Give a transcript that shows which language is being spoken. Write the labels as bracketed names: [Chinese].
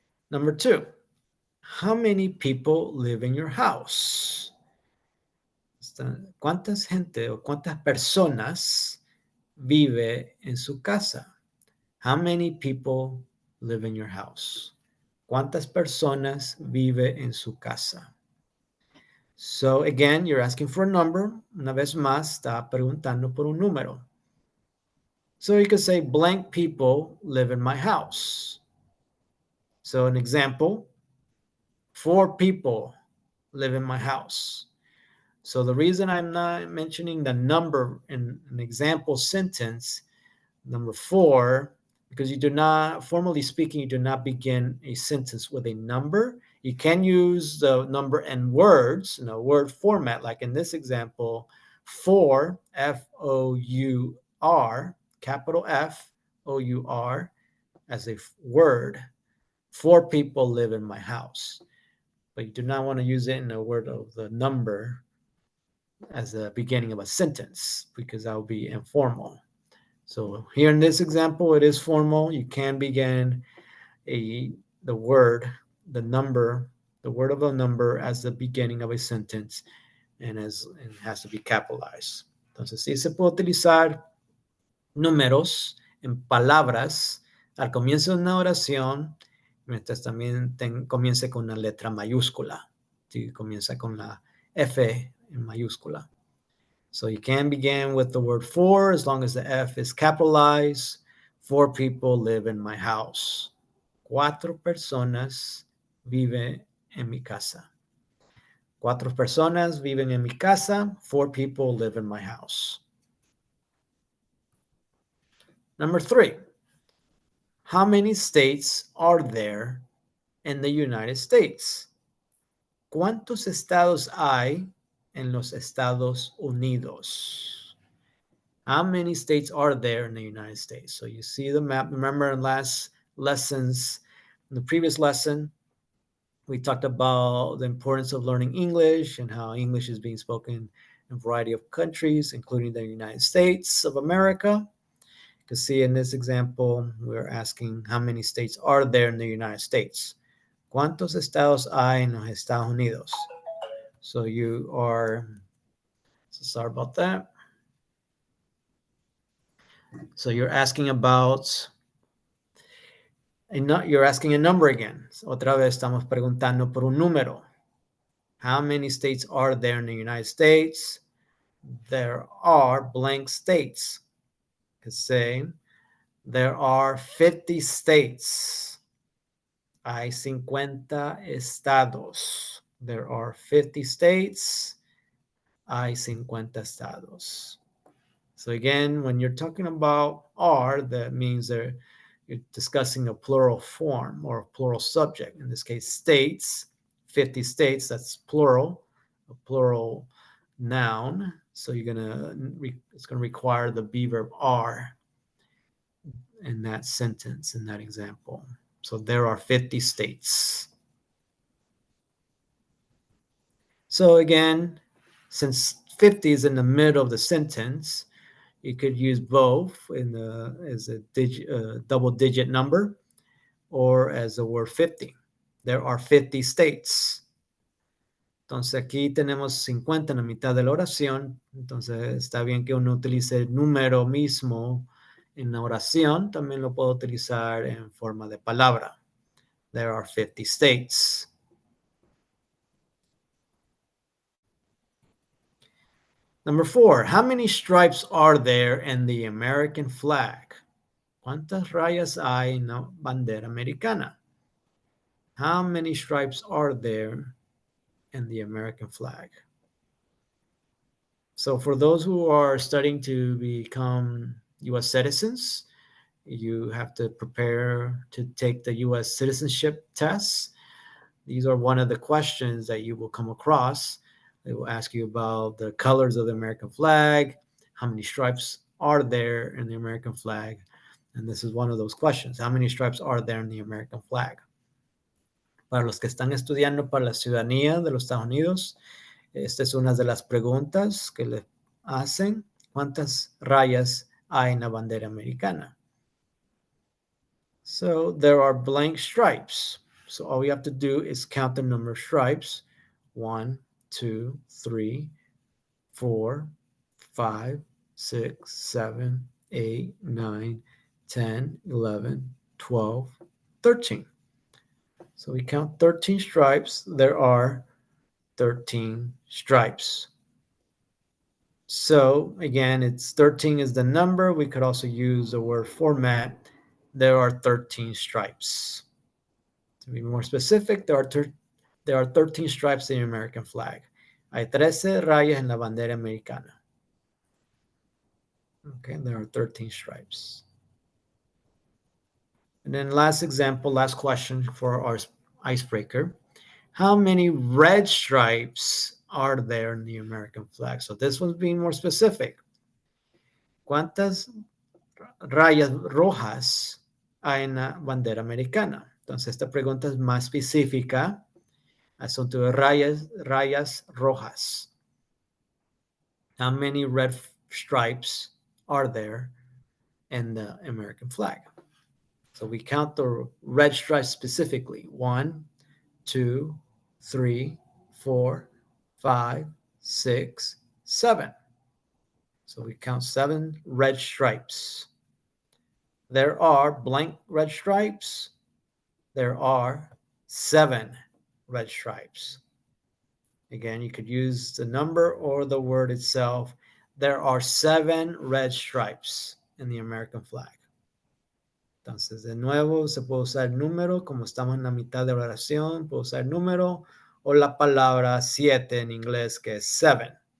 [English] Number 2, how many people live in your house? [Spanish] ¿Cuántas gente o cuántas personas vive en su casa? [English] How many people live in your house? [Spanish] ¿Cuántas personas vive en su casa? [English] So again, you're asking for a number. [Spanish] Una vez más, está preguntando por un número. [English] So you could say blank people live in my house. So an example, 4 people live in my house. So the reason I'm not mentioning the number in an example sentence, number 4, because you do not, formally speaking, you do not begin a sentence with a number. You can use the number in words, in a word format, like in this example, for, F-O-U-R, capital F-O-U-R, as a word. 4 people live in my house. But you do not want to use it in a word of the number as the beginning of a sentence, because that would be informal. So here in this example, it is formal. You can begin the word, the number, the word of a number as the beginning of a sentence, and it has to be capitalized. [Spanish] Entonces, sí se puede utilizar números en palabras al comienzo de una oración, mientras también comience con una letra mayúscula. Sí, comienza con la F en mayúscula. [English] So you can begin with the word for as long as the F is capitalized. 4 people live in my house. [Spanish] 4 personas viven en mi casa. 4 personas viven en mi casa. [English] 4 people live in my house. Number 3, how many states are there in the United States? [Spanish] ¿Cuántos estados hay en los Estados Unidos? [English] How many states are there in the United States? So you see the map. Remember in last lessons, in the previous lesson, We talked about the importance of learning English and how English is being spoken in a variety of countries, including the United States of America. You can see in this example, we're asking how many states are there in the United States. [Spanish] ¿Cuántos estados hay en los Estados Unidos? [English] So you are, so sorry about that. So you're asking about, you're asking a number again. [Spanish] Otra vez estamos preguntando por un número. [English] How many states are there in the United States? There are blank states. Could say there are 50 states. [Spanish] Hay 50 estados. [English] There are 50 states. [Spanish] Hay 50 estados. [English] So again, when you're talking about are, that means you're discussing a plural form or a plural subject. In this case, states, 50 states, that's plural, a plural noun. So it's gonna require the be verb are in that sentence, in that example. So there are 50 states. So again, since 50 is in the middle of the sentence, you could use both as a double-digit number or as the word 50. There are 50 states. [Spanish] Entonces aquí tenemos 50 en la mitad de la oración. Entonces está bien que uno utilice el número mismo en la oración. También lo puedo utilizar en forma de palabra. [English] There are 50 states. Number 4, how many stripes are there in the American flag? [Spanish] ¿Cuántas rayas hay en la bandera americana? [English] How many stripes are there in the American flag? So for those who are studying to become U.S. citizens, you have to prepare to take the U.S. citizenship tests. These are one of the questions that you will come across. They will ask you about the colors of the American flag, how many stripes are there in the American flag, and this is one of those questions. How many stripes are there in the American flag? [Spanish] Para los que están estudiando para la ciudadanía de los Estados Unidos, esta es una de las preguntas que le hacen. ¿Cuántas rayas hay en la bandera americana? [English] So there are blank stripes. So all we have to do is count the number of stripes. 1, 2, 3, 4, 5, 6, 7, 8, 9, 10, 11, 12, 13. So we count 13 stripes. There are 13 stripes. So again, it's 13 is the number. We could also use the word format. There are 13 stripes. To be more specific, there are 13 stripes in the American flag. [Spanish] Hay 13 rayas en la bandera americana. [English] Okay, there are 13 stripes. And then last example, last question for our icebreaker. How many red stripes are there in the American flag? So this one's being more specific. [Spanish] ¿Cuántas rayas rojas hay en la bandera americana? Entonces esta pregunta es más específica. Asunto de rayas rojas. [English] How many red stripes are there in the American flag? So we count the red stripes specifically. 1, 2, 3, 4, 5, 6, 7. So we count 7 red stripes. There are blank red stripes. There are 7 red stripes. Again, you could use the number or the word itself. There are 7 red stripes in the American flag. [Spanish] Entonces, de nuevo, se puede usar el número, como estamos en la mitad de la oración, puedo usar el número o la palabra 7 en inglés, que es 7.